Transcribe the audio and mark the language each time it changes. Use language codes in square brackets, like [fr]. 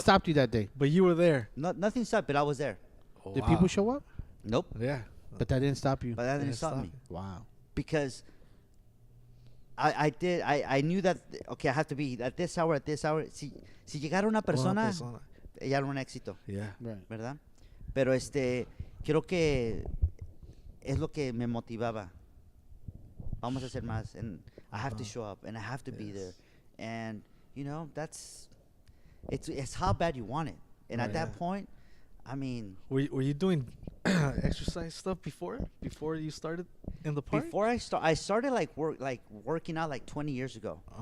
[en] stopped you that day. But you were there. Nothing stopped, but I was there. Oh, Did wow. people show up? Nope. Yeah. But that didn't stop you. But that didn't Didn't stop stop me. Wow. Because I knew that, okay, I have to be at this hour. [es] Si llegara una persona, ya era un éxito, [en] Yeah. Right. [es] ¿verdad? Pero creo que es lo que me motivaba. Vamos a hacer más, [en] and I have to show up, and I have to be there, and you know, it's how bad you want it. And at that point, I mean, Were you doing exercise stuff before you started in the park? before I started working out like 20 years ago.